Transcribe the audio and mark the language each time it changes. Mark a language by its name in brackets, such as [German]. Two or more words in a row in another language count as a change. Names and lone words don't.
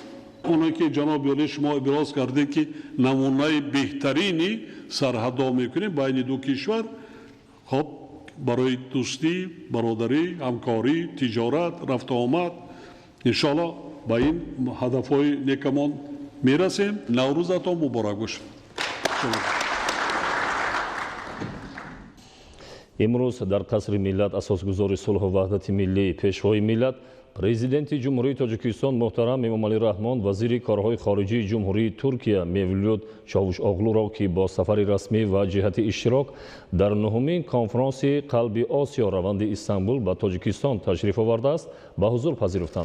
[Persian] اونایی که جناب عالی شما ابراز کرده که نمونه بهترینی سرحدها میکنیم بین دو کشور، خب برای دوستی، برادری، همکاری، تجارت، رفت آمد انشالله با این هدفهای نیکمان میرسیم. نوروزتان مبارک باشد. [Tajik] имрӯз дар қасри миллат асосгузори сулҳу ваҳдати миллӣ пешвои миллат Президенти Ҷумҳурии Тоҷикистон муҳтарам Эмомалӣ Раҳмон вазири корҳои хориҷии Ҷумҳурии Туркия Мевлюд Чавушоғлуро ки бо сафари расмӣ ва ҷиҳати иштирок дар нуҳумин конфронси қалби Осиё раванди Истанбул ба Тоҷикистон ташриф овардааст ба ҳузур пазируфтанд.